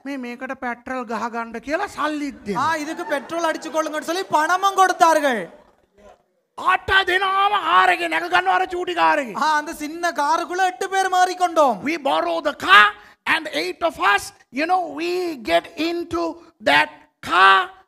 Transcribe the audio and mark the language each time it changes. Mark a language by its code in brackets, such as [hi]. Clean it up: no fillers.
[si] මේකට පෙට්‍රල් ගහ ගන්න කියලා සල්ලිත් දෙනවා. [ta] இதுக்கு பெட்ரோல் அடிச்சு கொள்ளுங்கன்னு சொல்லி பணமும் கொடுத்தார்கள். [si] ஆட்டா දෙනාම කාර් එකේ නැග ගන්නවා අර චූටි කාර් එකේ. [ta] அந்த சின்ன காருக்குள்ள 8 பேர் மாறிக்கொண்டோம். [en] We borrow the car and 8 of us, we get into that car.